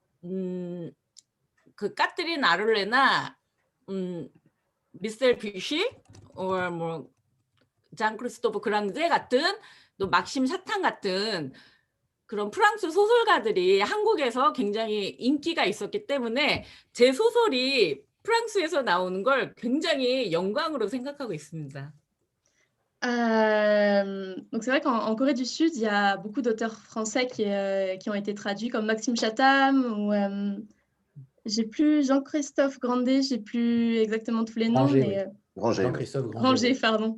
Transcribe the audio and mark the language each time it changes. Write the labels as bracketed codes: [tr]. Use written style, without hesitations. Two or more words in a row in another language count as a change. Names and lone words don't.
[ko] 그 까트린 아룰레나 미셀 뷔시 뭐 장 크리스토프 그랑제 같은 또 막심 샤탕 같은 그런 프랑스 소설가들이 한국에서 굉장히 인기가 있었기 때문에 제 소설이 프랑스에서 나오는 걸 굉장히 영광으로 생각하고 있습니다. [fr] Donc c'est vrai qu'en Corée du Sud, il y a beaucoup d'auteurs français qui ont été traduits, comme Maxime Chatham ou j'ai plus Jean-Christophe Grandet, j'ai plus exactement tous les noms, Granger, mais Granger, Jean-Christophe Granger, pardon.